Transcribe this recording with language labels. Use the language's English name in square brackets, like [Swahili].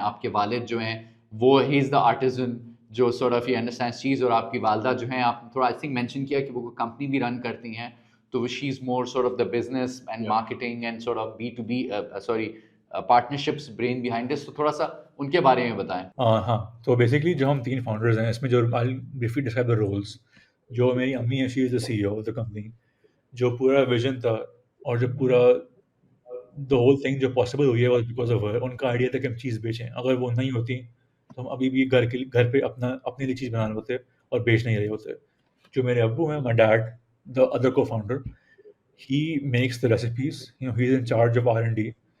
[Urdu] آپ کے والد جو ہیں وہ [English] ہی is the artisan [Urdu] جو سورٹ آف یہ انڈرسٹینڈ چیز, اور آپ کی والدہ جو ہیں آپ تھوڑا آئی تھنک مینشن کیا کہ وہ کمپنی بھی رن کرتی ہیں, تو [English] She is more sort of the business and marketing and sort of B to B sorry partnerships brain behind this. [Urdu] تو تھوڑا سا ان کے بارے میں بتائیں. ہاں, تو بیسکلی جو ہم 3 فاؤنڈرز ہیں اس میں جو [English] briefly describe the roles. [Urdu] جو میری امی ہیں, [English] She is the CEO of the company. [Urdu] جو پورا ویژن تھا اور جو پورا دا ہول تھنگ جو پاسبل ہوئی ہے [English] Because of her. [Urdu] ان کا آئیڈیا تھا کہ ہم چیز بیچیں, اگر وہ نہیں ہوتی تو ہم ابھی بھی گھر پہ اپنے لیے چیز بنا رہے ہوتے اور بیچ نہیں رہے ہوتے. جو میرے ابو ہیں, [English] My dad the other co founder, he makes the recipes, he is in charge of R&D.